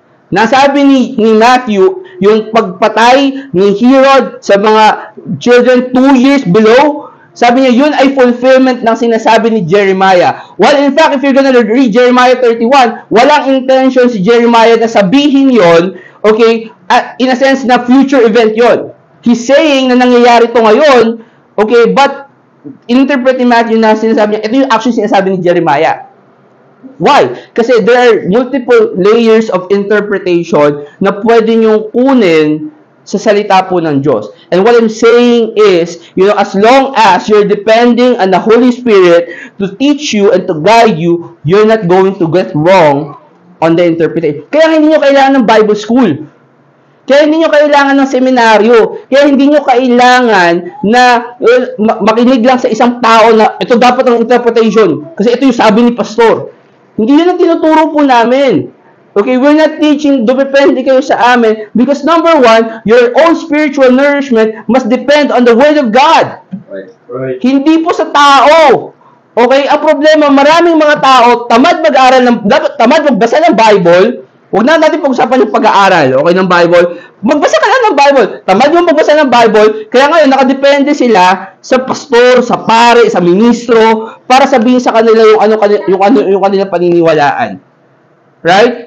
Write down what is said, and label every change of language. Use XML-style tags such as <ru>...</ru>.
<tl>Nasabi ni Matthew, yung pagpatay ni Herod sa mga</tl> <en>children 2 years below,</en> <tl>sabi niya, yun ay fulfillment ng sinasabi ni Jeremiah.</tl> <en>Well, in fact, if you're gonna read Jeremiah 31,</en> <tl>walang intention si Jeremiah na sabihin yon,</tl> <en>okay, in a sense</en> <tl>na</tl> <en>future event</en> <tl>yon.</tl> <en>He's saying</en> <tl>na nangyayari to ngayon,</tl> <en>okay, but interpret</en> <tl>ni Matthew na sinasabi niya, ito yung actually sinasabi ni Jeremiah.</tl> <en>Why?</en> <tl>Kasi</tl> <en>there are multiple layers of interpretation</en> <tl>na pwede nyong kunin sa salita po ng Diyos.</tl> <en>And what I'm saying is, as long as you're depending on the Holy Spirit to teach you and to guide you, you're not going to get wrong on the interpretation.</en> <tl>Kaya hindi nyo kailangan ng Bible school. Kaya hindi nyo kailangan ng seminaryo. Kaya hindi nyo kailangan na makinig lang sa isang tao na ito dapat ang interpretation. Kasi ito yung sabi ni pastor. Hindi yun ang tinuturo po namin.</tl> <en>Okay, we're not teaching,</en> <tl>depende kayo sa amin.</tl> <en>Because number one, your own spiritual nourishment must depend on the Word of God.</en> <tl>Right. Hindi po sa tao. Okay, ang problema, maraming mga tao, tamad mag-aral, tamad magbasa ng Bible. Huwag na natin pag-usapan yung pag-aaral, okay, ng Bible. Magbasa ka lang ng Bible. Tamad mo magbasa ng Bible, kaya ngayon nakadepende sila sa pastor, sa pare, sa ministro, para sabihin sa kanila yung kanilang paniniwalaan. Right?</tl>